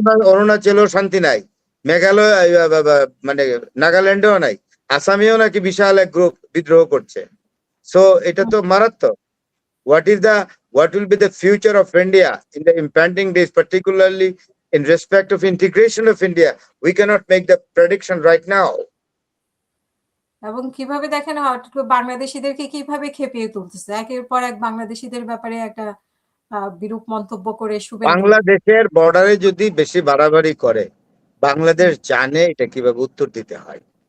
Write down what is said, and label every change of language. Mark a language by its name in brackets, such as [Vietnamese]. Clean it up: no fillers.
[Bangla] অরুণাচলেও শান্তি নাই, মেঘালয় মানে নাগাল্যান্ডেও নাই, আসামেও নাকি বিশাল এক গ্রুপ বিদ্রোহ করছে। সো এটা তো মারাত্মক। [English] What will be the future of India in the impending days, particularly in respect of integration of India? We cannot make the prediction right now. [Bangla] এবং কিভাবে দেখেন বাংলাদেশিদেরকে কিভাবে খেপিয়ে তুলতেছে, একের পর এক বাংলাদেশিদের ব্যাপারে একটা বিরূপ মন্তব্য করে বাংলাদেশের বর্ডারে যদি বেশি বাড়াবাড়ি করে, বাংলাদেশ জানে এটা কিভাবে উত্তর দিতে হয়।